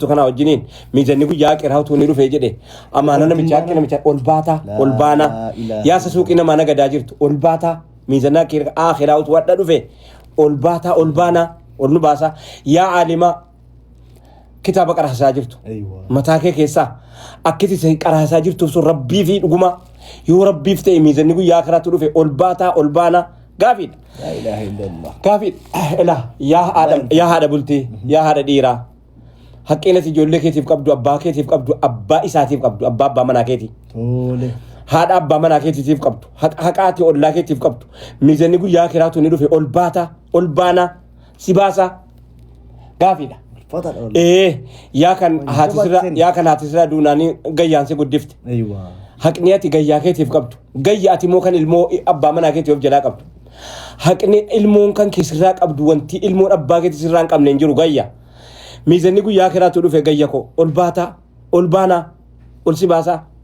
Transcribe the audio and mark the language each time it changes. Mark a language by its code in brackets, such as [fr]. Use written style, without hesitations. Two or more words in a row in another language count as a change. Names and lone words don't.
[om] kana wajjiniin miizanni guyyaa qiraa utuu ni dhufee jedhe amaanaa namichaa akka namicha ol baanaa yaasa suuqii namaa nagadaa jirtu ol baataa miizanaa akhiraa utuu wadha dhufe ol baanaa ol nu baasaa yaa aalimaa kitaaba qaraasaa jirtu mataa kee keessaa akkiti qaraasaa jirtuuf sun rabbii fi dhuguma yoo rabbiif ta'e miizanni guyyaa akiraatti dhufe ol baanaa gaafiidha [ar] لا إله إلا الله [om] gaafiidha yaa haadha bultii yaa haadha dhiiraa haqqeenati ijoollee keetiif qabdu abbaa keetiif qabdu abbaa isaatiif qabdu abbaa manaa keetii haadha abbaa manaa keetiif qabdu haqaati ollaa keetiif qabdu miizanni guyyaa akiraatti ni dhufe ol baanaa si baasaa gaafiidha yaa kan haati sirraa duunaanii gayyaan si guddifte haqni ati gayyaa keetiif qabdu gayya ati immoo kan ilmoo abbaa manaa keetii of jalaa qabdu haqni ilmoon kan kee sirraa qabdu wanti ilmoon abbaa keetii sirraa hin qabne hin jiru gayya miizanni guyyaa kiraatu dhufe gayya koo ol baanaa ol si baasaa